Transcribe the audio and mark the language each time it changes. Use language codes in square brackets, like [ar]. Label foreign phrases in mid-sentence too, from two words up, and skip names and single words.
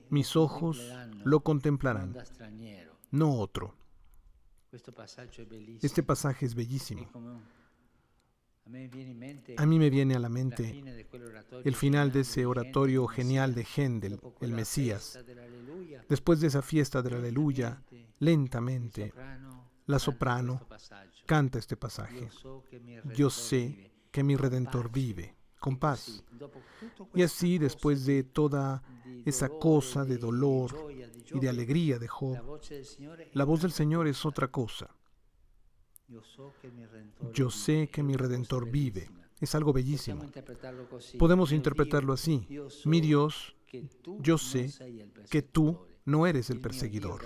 [es] mis lo ojos [it] contempleranno, lo non [es] contemplarán, [it] da straniero. [es] no otro. [it] Questo passaggio è bellissimo. [es] Este pasaje es [it] E [es] bellísimo. [it] come a me viene in mente [es] A mí me viene a la la mente [it] fine di quell'oratorio [es] el final de [it] geniale [es] ese [it] di [es] oratorio [it] Händel, [es] genial de Mesías. Händel, [it] Dopo [es] el [it] quella [es] Mesías. [it] festa dell'Alleluia, [es] Después de esa fiesta del aleluya, [it] il lentamente soprano [es] la [it] canta [es] soprano [it] questo passaggio. [es] canta este pasaje. [it] Io so che mi [es] Yo [it] Redentor [es] sé [it] vive. [es] que mi [it] Con [es] Redentor [it] pace. [es] vive, con [it] E [es] paz. [it] così, dopo tutto [es] Y [it] questa [es] así, [it] cosa [es] después de toda [it] di [es] esa cosa de dolor y de alegría de Job, la voz del Señor es otra cosa. Yo sé que mi Redentor vive. Es algo bellísimo. Podemos interpretarlo así. Mi Dios, yo sé que tú no eres el perseguidor.